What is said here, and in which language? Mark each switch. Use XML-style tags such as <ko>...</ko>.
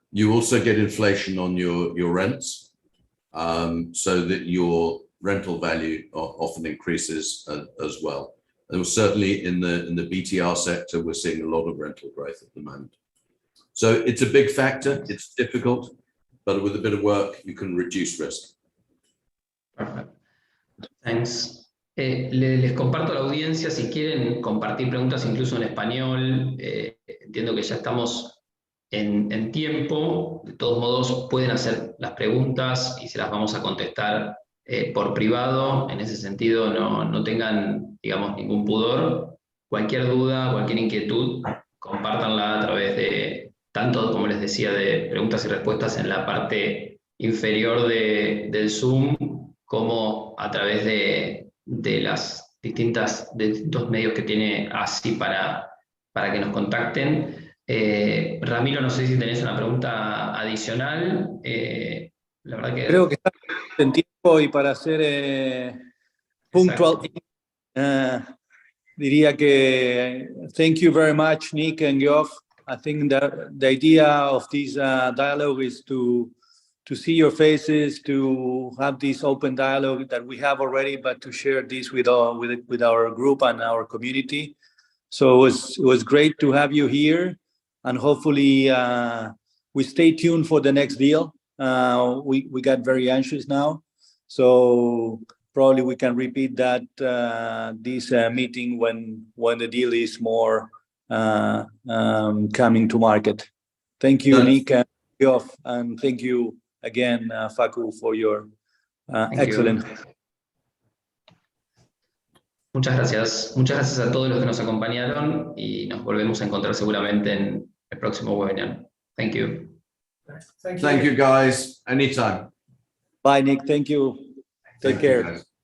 <en>You also get inflation on your rents, so that your rental value often increases as well. And certainly in the BTR sector, we're seeing a lot of rental growth at the moment. So it's a big factor, it's difficult, but with a bit of work, you can reduce risk. Perfect. Thanks.</en> <es>Les comparto a la audiencia, si quieren compartir preguntas incluso en español, entiendo que ya estamos en tiempo, de todos modos pueden hacer las preguntas y se las vamos a contestar por privado. En ese sentido no tengan, digamos, ningún pudor. Cualquier duda, cualquier inquietud, compártanla a través de, tanto como les decía, de preguntas y respuestas en la parte inferior del Zoom, como a través de los distintos medios que tiene ASI para que nos contacten. Ramiro, no sé si tenés una pregunta adicional. La verdad que... Creo que está en tiempo y para ser puntual, diría que</es> <en>thank you very much,</en> <es>Nick and Geoff.</es> <en>I think that the idea of this dialogue is to see your faces, to have this open dialogue that we have already, but to share this with our group and our community. So it was great to have you here, and hopefully we stay tuned for the next deal. we got very anxious now. So probably we can repeat that this meeting when the deal is more coming to market. Thank you, Nick and Geoff, and thank you again, Facu, for your excellent.</en> <es>Muchas gracias. Muchas gracias a todos los que nos acompañaron y nos volvemos a encontrar seguramente en el próximo webinar.</es> <en>Thank you. Thank you, guys. Anytime. Bye, Nick. Thank you. Take care.</en>